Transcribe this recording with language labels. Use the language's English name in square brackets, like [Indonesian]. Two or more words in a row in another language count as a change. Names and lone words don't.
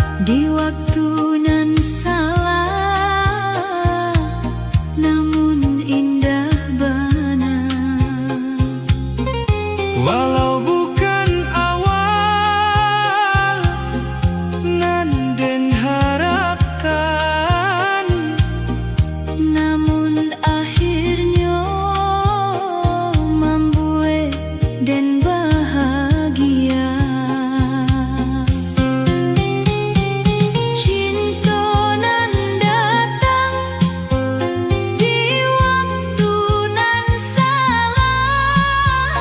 [Minangkabau] di waktu nan salah, namun indah bana. Walau bukan awal nan den harapkan, [Indonesian] Namun akhirnya membuat dan bahagia. [Minangkabau] Cinta nan datang di waktu nan salah,